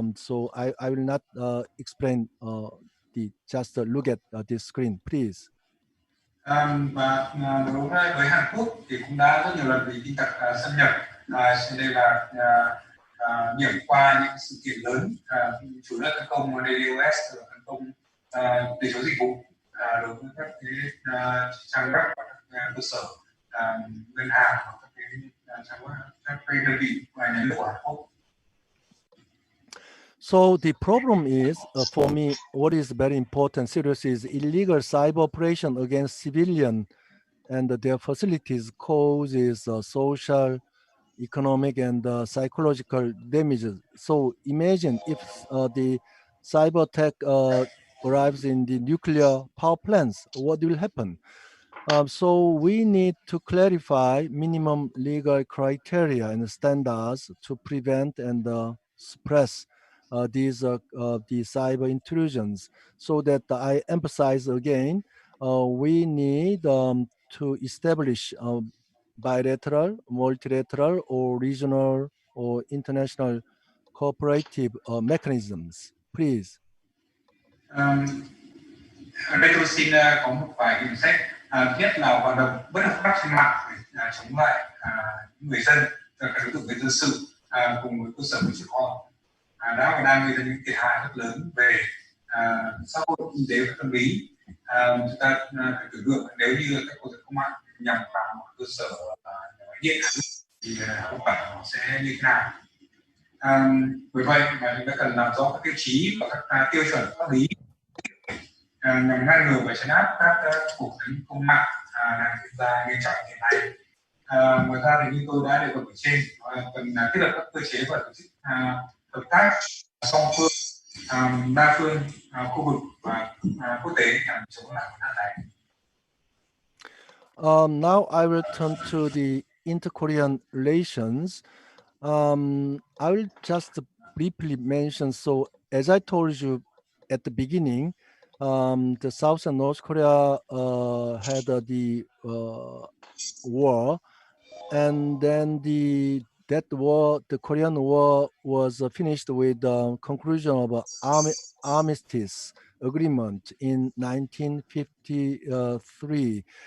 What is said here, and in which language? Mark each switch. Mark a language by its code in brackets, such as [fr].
[en] So I will not explain just look at this screen, please. [vi] Và đối với Hàn Quốc thì cũng đã rất nhiều lần bị tin tặc xâm nhập, cho nên là điểm qua những sự kiện lớn, chủ yếu tấn công DDoS, tấn công từ chối dịch vụ đối với các cái trang web và các cơ sở ngân hàng và các cái đơn vị nhà nước của Hàn Quốc. [en] So the problem is, for me, what is very important, serious, is illegal cyber operation against civilian and their facilities causes social, economic, and psychological damages. So imagine if the cyber attack arrives in the nuclear power plants, what will happen? So we need to clarify minimum legal criteria and standards to prevent and suppress the cyber intrusions. So that I emphasize again, we need to establish bilateral, multilateral, or regional or international cooperative mechanisms. Please. [vi] Ở đây tôi xin có một vài nhận xét. Nhất là hoạt động bất hợp pháp trên mạng để chống lại người dân, các đối tượng về dân sự cùng với cơ sở tổ chức họ đã và đang gây ra những thiệt hại rất lớn về xã hội, kinh tế và tâm lý. Chúng ta phải tưởng tượng nếu như các cuộc tấn công mạng nhằm vào một cơ sở điện thì hậu quả nó sẽ như thế nào. Bởi vậy mà chúng ta cần làm rõ các tiêu chí và các tiêu chuẩn pháp lý nhằm ngăn ngừa và trấn áp các cuộc tấn công mạng đang diễn ra nghiêm trọng hiện nay. Ngoài ra thì như tôi đã đề cập ở trên, cần thiết lập các cơ chế và tổ chức hợp tác song phương, đa phương, khu vực và quốc tế nhằm chống lại vấn nạn này. [en] Now I will turn to the inter-Korean relations. I will just briefly mention. So as I told you at the beginning, the South and North Korea had the war, and then the Korean War was finished with the conclusion of armistice agreement in 1953.